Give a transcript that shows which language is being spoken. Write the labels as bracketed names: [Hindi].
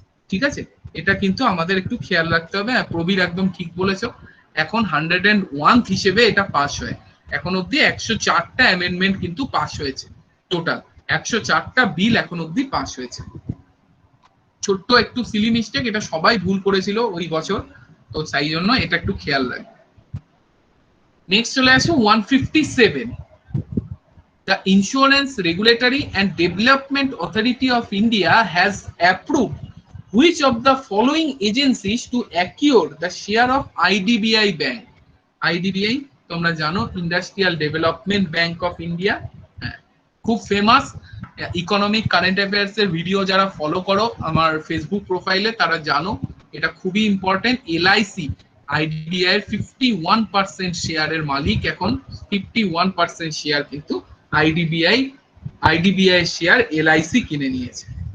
[Bangla] ঠিক আছে, এটা কিন্তু আমাদের একটু খেয়াল রাখতে হবে। প্রবীর একদম ঠিক বলেছো, এখন 101 হিসেবে এটা পাস হয়। এখন অবধি 104টা অ্যামেন্ডমেন্ট কিন্তু পাস হয়েছে, টোটাল 104টা বিল এখন অবধি পাস হয়েছে। ছোট্ট একটু সিলি মিস্টেক, এটা সবাই ভুল করেছিল ওই বছর, তো তাই জন্য এটা একটু খেয়াল রাখবে। [English] next [Bangla] চলে আসো [English] 157, the Insurance Regulatory and Development Authority of India has approved which of the following agencies to acquire the share of IDBI Bank? [Bangla] IDBI তোমরা জানো, industrial development bank of India, খুব ফেমাস। ইকোনমিক কারেন্ট অ্যাফেয়ার্স এর video যারা follow করো আমার Facebook প্রোফাইলে তারা জানো এটা খুবই ইম্পর্টেন্ট। এলআইসি আইডিবিআই এর 51% শেয়ারের মালিক, এখন 51% শেয়ার কিন্তু আইডিবিআই শেয়ার এলআইসি কিনে নিয়েছে।